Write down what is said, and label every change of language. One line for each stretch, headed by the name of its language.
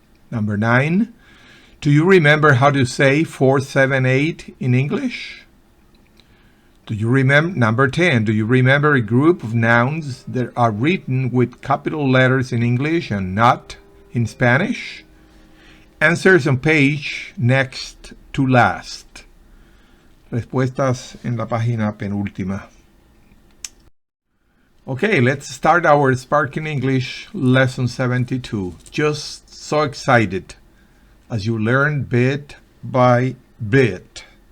English: Number 9, do you remember how to say 4, 7, 8 in English? Do you remember, number 10, do you remember a group of nouns that are written with capital letters in English and not in Spanish? Answers on page next to last.
Spanish: Respuestas en la página penúltima.
English: Okay, let's start our Sparking English lesson 72. Just so excited as you learn bit by bit.